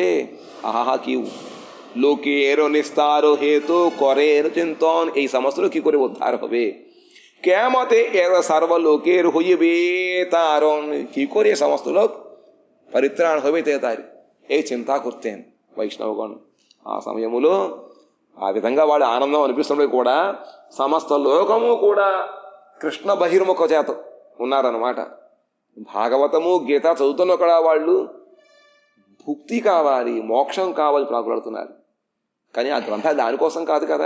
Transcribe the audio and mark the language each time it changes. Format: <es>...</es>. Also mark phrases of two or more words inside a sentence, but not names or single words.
<bn>আহা কি লোকের নিস্তার হেতু করে চিন্তন, এই সমস্ত কি করে উদ্ধার হবে, কেমতে এর সর্বলোকের হইবে তারণ, কি করে সমস্ত লোক পরিত্রাণ হবে তার এই চিন্তা করতেন বৈষ্ণবগণ।</bn> <te>ఆ సమయములో ఆ విధంగా వాళ్ళు ఆనందం అనిపిస్తున్నవి కూడా సమస్త లోకము కూడా కృష్ణ బహిర్ముఖ చేత ఉన్నారన్నమాట. భాగవతము గీత చదువుతున్న కూడా వాళ్ళు భుక్తి కావాలి, మోక్షం కావాలి ప్రాకులాడుతున్నారు. కానీ ఆ గ్రంథాలు దానికోసం కాదు కదా.</te>